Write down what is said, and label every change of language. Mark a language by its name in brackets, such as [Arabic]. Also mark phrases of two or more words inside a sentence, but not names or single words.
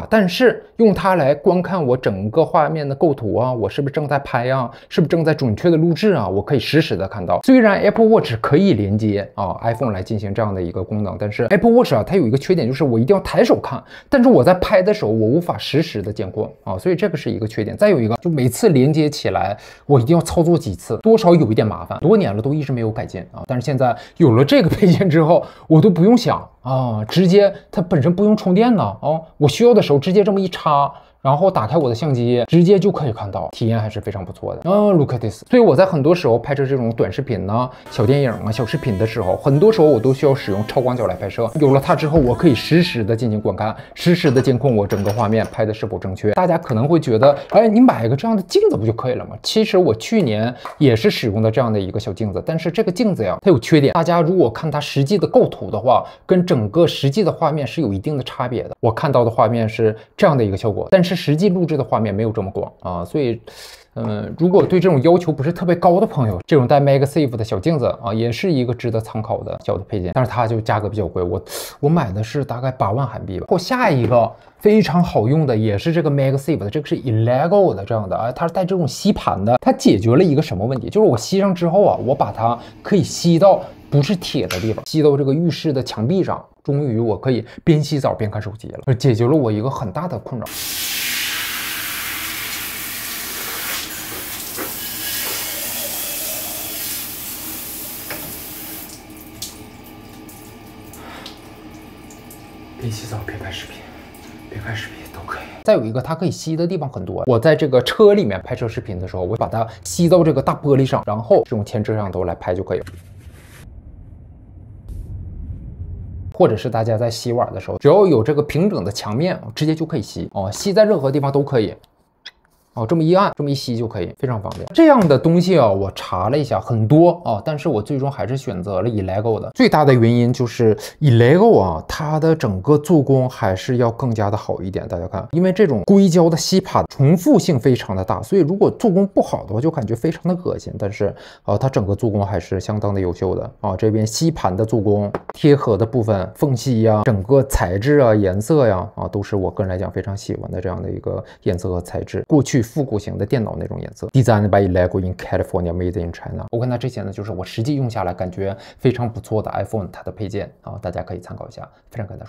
[Chinese] 但是用它來觀看我整個畫面的構圖啊，我是不是正在拍啊？是不是正在準確的錄製啊？我可以實時的看到。雖然 Apple Watch 可以連接iPhone 來進行這樣的一個功能，但是 Apple Watch 啊，它有一個缺點，就是我一定要抬手看，但是我在拍的時候我無法實時的監控啊，所以這個是一個缺點。再有一個，就每次連接起來我一定要操作幾次，多少有一點麻煩，多年了都一直沒有改進啊。但是現在有了這個配件之後，我都不用想啊，直接它本身不用充電呢，我需要的時候直接這麼一插，然後打開我的相機，直接就可以看到，體驗還是非常不錯的。 [English] Look at this。 [Chinese] 所以我在很多時候拍攝這種短視頻呢、小電影啊、小視頻的時候，很多時候我都需要使用超廣角來拍攝。有了它之後，我可以實時的進行觀看，實時的監控我整個畫面拍的是否正確。大家可能會覺得，哎，你買一個這樣的鏡子不就可以了嗎？其實我去年也是使用的這樣的一個小鏡子，但是這個鏡子呀，它有缺點。大家如果看它實際的構圖的話，跟整個實際的畫面是有一定的差別的。我看到的畫面是這樣的一個效果，但是實際錄製的畫面沒有這麼廣啊，所以，如果對這種要求不是特別高的朋友，這種帶 MagSafe 的小鏡子啊，也是一個值得參考的小的配件，但是它就價格比較貴，我買的是大概8萬韓幣吧。或下一個非常好用的也是這個 MagSafe 的，這個是 Elego 的這樣的啊，它是帶這種吸盤的，它解決了一個什麼問題？就是我吸上之後啊，我把它可以吸到不是鐵的地方，吸到這個浴室的牆壁上，終於我可以邊洗澡邊看手機了，解決了我一個很大的困擾。邊洗澡邊拍視頻，邊看視頻都可以。再有一個，它可以吸的地方很多。我在這個車裡面拍攝視頻的時候，我把它吸到這個大玻璃上，然後用前置攝像頭來拍就可以了。或者是大家在洗碗的時候，只要有這個平整的牆面，直接就可以吸吸在任何地方都可以。这麼一按，這麼一吸就可以，非常方便。這樣的東西啊，我查了一下，很多啊，但是我最終還是選擇了 Elego 的。最大的原因就是 Elego 啊，它的整個做工還是要更加的好一點。大家看，因為這種硅膠的吸盤重複性非常的大，所以如果做工不好的話，就感覺非常的惡心。但是它整個做工還是相當的優秀的啊。這邊吸盤的做工、貼合的部分、縫隙呀、整個材質啊、顏色呀都是我個人來講非常喜歡的這樣的一個顏色和材質。過去復古型的電腦那種顏色 ， [English] Designed by Elego in California, Made in China。 [Chinese] 我看它這些呢，就是我實際用下來感覺非常不錯的 iPhone 它的配件啊，大家可以參考一下。非常感謝。